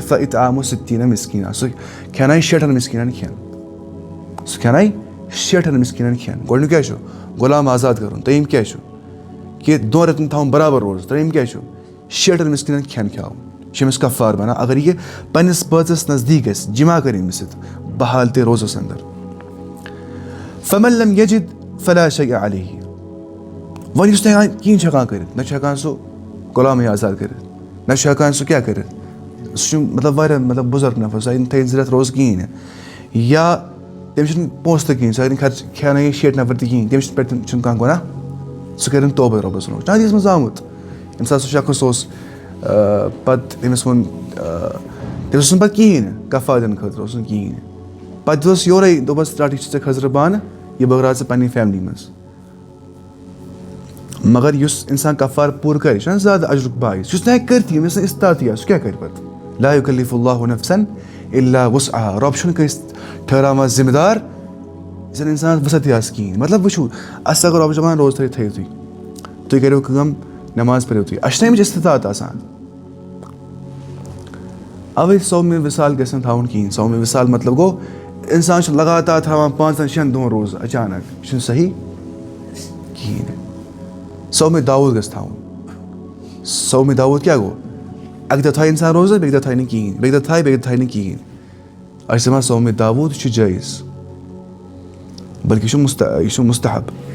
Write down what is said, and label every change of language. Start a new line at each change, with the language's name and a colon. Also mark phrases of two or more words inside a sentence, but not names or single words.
Arabic: فاطعام 60 مسکیٖنا
Kashmiri: سُہ کھٮ۪نایہِ 60 مسکیٖنن کھٮ۪ن سُہ کھٮ۪نایہِ 60 مسکیٖنن کھٮ۪ن گۄڈٕنیُک کیٛاہ چھُ غلام آزاد کَرُن دوٚیِم کیٛاہ چھُ کہِ 2 رٮ۪تن تھاوُن برابر روزٕ ترٛیٚیِم کیٛاہ چھُ 60 مسکیٖنن کھٮ۪ن کھیاوُن یہِ چھُ أمِس کفار بَنان اگر یہِ پنٛنِس بٲژَس نزدیٖک گژھِ جمع کَرِ أمِس سۭتۍ بحال تہِ روزَس اندر
Arabic: فمن لم یجد فلا شیء علیہ
Kashmiri: وۄنۍ یُس نہٕ ہٮ۪کان کِہیٖنۍ چھُ ہٮ۪کان کٔرِتھ نہ چھُ ہٮ۪کان سُہ غلامٕے آزاد کٔرِتھ نہ چھُ ہٮ۪کان سُہ کیٛاہ کٔرِتھ سُہ چھُ مطلب واریاہ مطلب بُزرگ نفر سُہ ہیٚکہِ نہٕ تھٲیِتھ 2 رٮ۪تھ روزٕ کِہیٖنۍ نہٕ یا تٔمِس چھُنہٕ پونٛسہٕ تہِ کِہیٖنۍ سُہ ہیٚکہِ نہٕ کھیٚنٲیِتھ 60 نفر تہِ کِہیٖنۍ تٔمِس پٮ۪ٹھ چھُنہٕ کانٛہہ گۄناہ سُہ کَرن توبہٕ رۄبَس نوٚش حدیٖثَس منٛز آمُت ییٚمہِ ساتہٕ سُہ شخص اوس پَتہٕ تٔمِس ووٚن تٔمِس اوس نہٕ پَتہٕ کِہیٖنۍ نہٕ کَفارٕ دِنہٕ خٲطرٕ اوس نہٕ کِہیٖنۍ نہٕ پَتہٕ دِژٕس یورَے دوٚپَس رَٹ یہِ چھُ ژےٚ خٲطرٕ بانہٕ یہِ بٲگراو ژٕ پنٛنہِ فیملی منٛز مگر یُس اِنسان کَفارٕ پوٗرٕ کَرِ یہِ چھُنہ زیادٕ اجرُک باعث یُس نہٕ ہیٚکہِ کٔرتھٕے ییٚمِس نہٕ اِستطاعتٕے آسہِ سُہ کیٛاہ کَرِ پَتہٕ
Arabic: لا یُکَلِّفُ اللہُ نَفسًا اِلّا وُسعہا
Kashmiri: رۄب چھُنہٕ کٲنٛسہِ ٹھٔہراوان ذِمہٕ دار یُس زَن اِنسانَس وُسعتٕے آسہِ کِہیٖنۍ مطلب وٕچھِو اَسہِ اگر رۄب چھُ دَپان روزٕ تھٲیِو تُہۍ کٔرِو کٲم نٮ۪ماز پٔرِو تُہۍ اَسہِ چھِنہ اَمِچ اِستطاعت آسان اَوَے صومہِ وِصال گژھِ نہٕ تھاوُن کِہیٖنۍ صومہِ وِصال مطلب گوٚو اِنسان چھُ لگاتار تھاوان 5-6 دۄہَن روزٕ اچانک یہِ چھُنہٕ صحیح کِہیٖنۍ نہٕ صومہِ داوٗد گژھِ تھاوُن صومہِ داوٗد کیٛاہ گوٚو اَکہِ دۄہ تھایہِ اِنسان روزٕ بیٚکہِ دۄہ تھایہِ نہٕ کِہیٖنۍ بیٚکہِ دۄہ تھایہِ نہٕ کِہیٖنۍ اَسہِ چھِ دَپان صومہِ داوٗد یہِ چھُ جٲیِز بلکہِ یہِ چھُ مُستحب